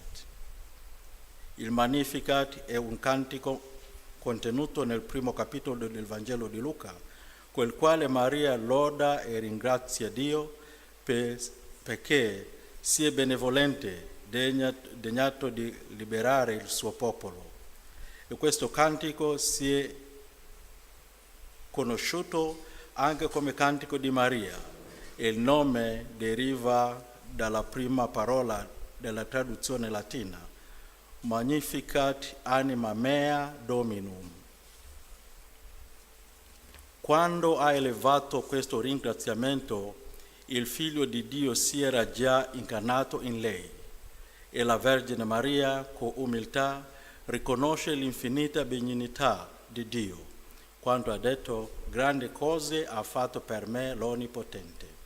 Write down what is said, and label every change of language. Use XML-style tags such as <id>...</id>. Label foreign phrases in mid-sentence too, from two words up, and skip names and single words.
<it>Il Magnificat è un cantico contenuto nel primo capitolo del Vangelo di Luca, col quale Maria loda e ringrazia Dio perché si è benevolente, degnato di liberare il suo popolo. E questo cantico si è conosciuto anche come cantico di Maria e il nome deriva dalla prima parola della traduzione latina,</it> <la>Magnificat anima mea Dominum.</la> <it>Quando ha elevato questo ringraziamento, il Figlio di Dio si era già incarnato in lei e la Vergine Maria, con umiltà, riconosce l'infinita benignità di Dio, quando ha detto: grandi cose ha fatto per me l'Onnipotente.</it>